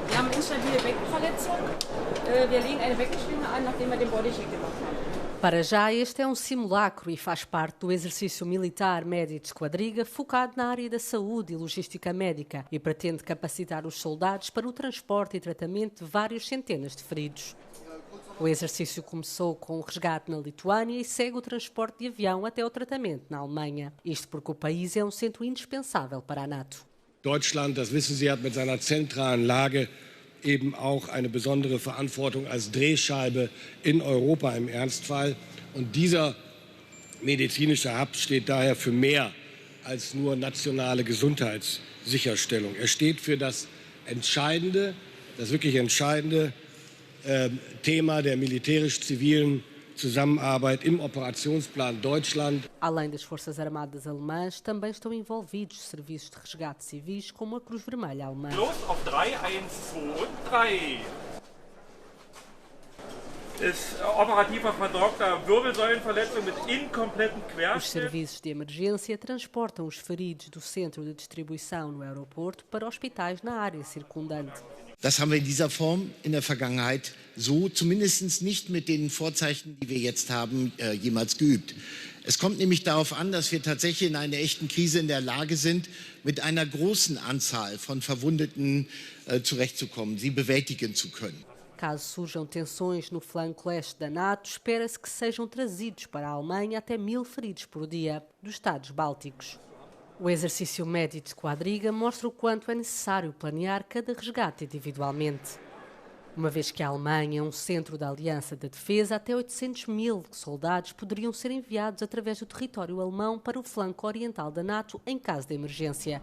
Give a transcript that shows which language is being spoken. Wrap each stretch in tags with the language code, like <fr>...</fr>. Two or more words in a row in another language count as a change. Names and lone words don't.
<pt>Para já, este é um simulacro e faz parte do exercício militar médio de esquadriga focado na área da saúde e logística médica e pretende capacitar os soldados para o transporte e tratamento de várias centenas de feridos. O exercício começou com o resgate na Lituânia e segue o transporte de avião até o tratamento na Alemanha. Isto porque o país é um centro indispensável para a NATO.</pt> <de>Deutschland, das wissen Sie, hat mit seiner zentralen Lage eben auch eine besondere Verantwortung als Drehscheibe in Europa im Ernstfall. Und dieser medizinische Hub steht daher für mehr als nur nationale Gesundheitssicherstellung. Er steht für das entscheidende, das wirklich entscheidende Thema der militärisch-zivilen Zusammenarbeit im Operationsplan Deutschland.</de> <pt>Além das Forças Armadas alemãs, também estão envolvidos serviços de resgate civis como a Cruz Vermelha alemã.</pt> <de>Los auf 3, 1, 2 und 3. Ist operativer versorgter Wirbelsäulenverletzung mit inkompletten Querschnitt.</de> <pt>Os serviços de emergência transportam os feridos do centro de distribuição no aeroporto para hospitais na área circundante.</pt> <de>Das haben wir in dieser Form in der Vergangenheit so zumindest nicht mit den Vorzeichen, die wir jetzt haben, jemals geübt. Es kommt nämlich darauf an, dass wir tatsächlich in einer echten Krise in der Lage sind, mit einer großen Anzahl von Verwundeten zurechtzukommen, sie bewältigen zu können.</de> <pt>Caso surjam tensões no flanco leste da NATO, espera-se que sejam trazidos para a Alemanha até 1000 feridos por dia dos Estados Bálticos. O exercício médio de esquadriga mostra o quanto é necessário planear cada resgate individualmente. Uma vez que a Alemanha é um centro da Aliança da Defesa, até 800.000 soldados poderiam ser enviados através do território alemão para o flanco oriental da NATO em caso de emergência.</pt>